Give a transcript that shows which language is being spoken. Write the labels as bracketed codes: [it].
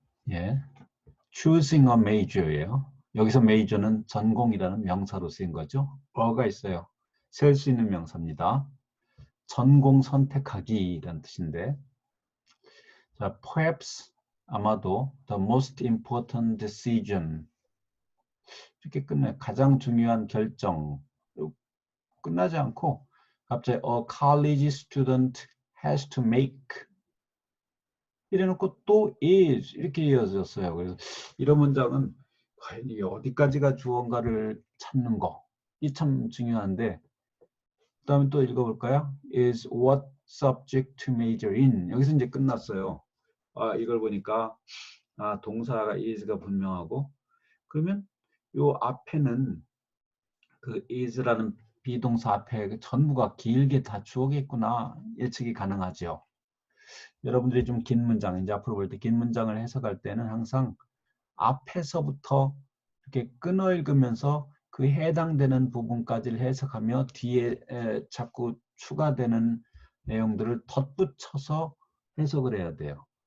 [ko] 예, [en] choosing a major예요. [ko] 여기서 major는 전공이라는 명사로 쓰인 거죠. 어가 있어요. 셀 수 있는 명사입니다. 전공 선택하기라는 뜻인데, 자, perhaps 아마도 [en] the most important decision [ko] 이렇게 끝내 가장 중요한 결정 끝나지 않고 갑자기 [en] a college student has to make [ko] 이래놓고 또 is 이렇게 이어졌어요. 그래서 이런 문장은 과연 이게 어디까지가 주어인가를 찾는 거, 이 참 중요한데, 그 다음에 또 읽어볼까요? [en] is what subject to major in. [ko] 여기서 이제 끝났어요. 이걸 보니까 동사가 is가 분명하고, 그러면 요 앞에는 그 is라는 비동사 앞에 그 전부가 길게 다 주어겠구나 예측이 가능하죠. 여러분들이 좀 긴 문장, 이제 앞으로 볼 때 긴 문장을 해석할 때는 항상 앞에서부터 이렇게 끊어 읽으면서 그 해당되는 부분까지를 해석하며 뒤에 자꾸 추가되는 내용들을 덧붙여서 해석을 해야 돼요.